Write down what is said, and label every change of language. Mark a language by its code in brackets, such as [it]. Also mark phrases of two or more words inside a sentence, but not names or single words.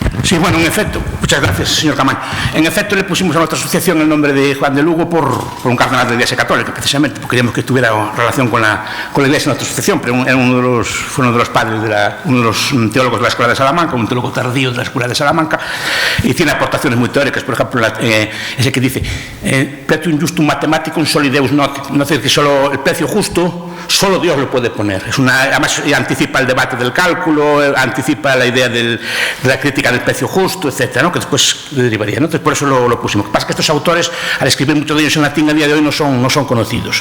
[es] Sí, bueno, en efecto, muchas gracias, señor Camaño. En efecto, le pusimos a nuestra asociación el nombre de Juan de Lugo por un cardenal de la Iglesia Católica, precisamente, porque queríamos que tuviera relación con la Iglesia en nuestra asociación, pero fue uno de los padres, uno de los teólogos de la Escuela de Salamanca, un teólogo tardío de la Escuela de Salamanca, y tiene aportaciones muy teóricas, por ejemplo, ese que dice, [la] pretium justum mathematicum soli Deus not, [es] no es decir, que solo el precio justo, solo Dios lo puede poner. Además, anticipa el debate del cálculo, anticipa la idea de la crítica del precio justo, etcétera, ¿no? Que después derivaría, ¿no? Entonces, por eso lo pusimos. Lo que pasa es que estos autores, al escribir muchos de ellos en latín a día de hoy, no son conocidos.